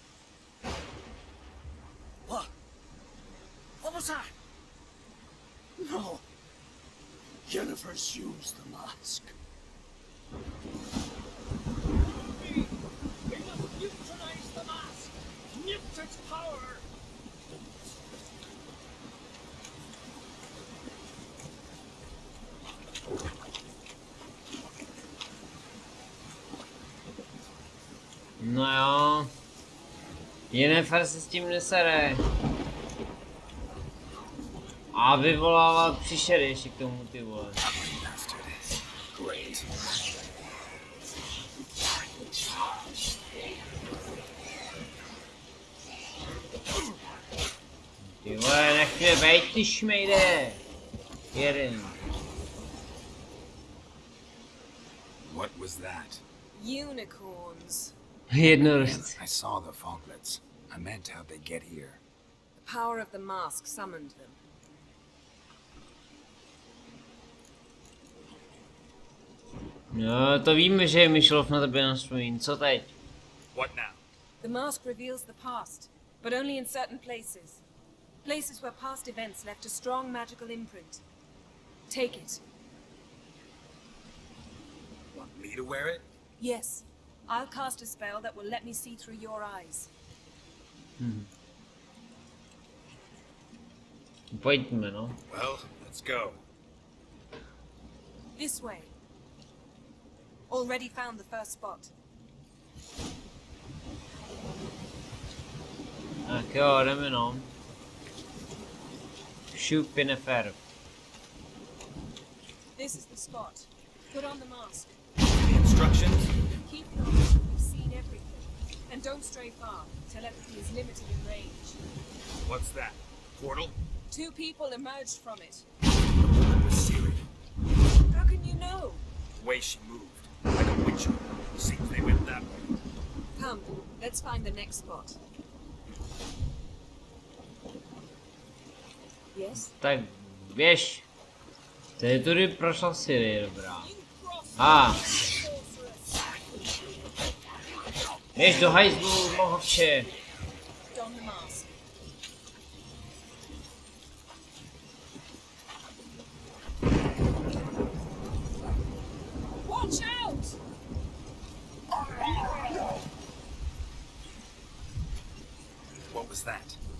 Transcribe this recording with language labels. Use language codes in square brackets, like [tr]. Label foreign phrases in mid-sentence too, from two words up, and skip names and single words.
[en] What? What was that? No. Yennefer's used the mask. We must neutralize the mask! Nuke its power! [cs] No jo. Yennefer se s tím nesere. A vyvolává příšery ještě k tomu, ty vole. [en] Great. [cs] Ty vole, nech mě bejt, ty šmejde. Jeden. [en] What was that? Unicorns. [cs] Jednorožci. [en] I saw the foglets. I meant how'd they get here. The power of the mask summoned them. [cs] No, to víme, že je Myšlov na tebe nastojí. Co teď? [en] What now? The mask reveals the past, but only in certain places. Places where past events left a strong magical imprint. Take it. Want me to wear it? Yes. I'll cast a spell that will let me see through your eyes. [cs] Pojďme, no. [en] Well, let's go. This way. Already found the first spot. [cs] Tak jo, jdeme no. Šup Yennefer. [en] This is the spot. Put on the mask. Any instructions? Keep it on until you've seen everything. And don't stray far. Telepathy is limited in range. What's that? Portal? 2 people emerged from it. It was Ciri. How can you know? The way she moved. Like a witch. Seems they went that way. Come, let's find the next spot. Yes? [cs] Tak běž. Tady tudy prošla Ciri, dobrá. Běž do hajzlu, mohovče. [en] Don the mask. Watch out! What was that?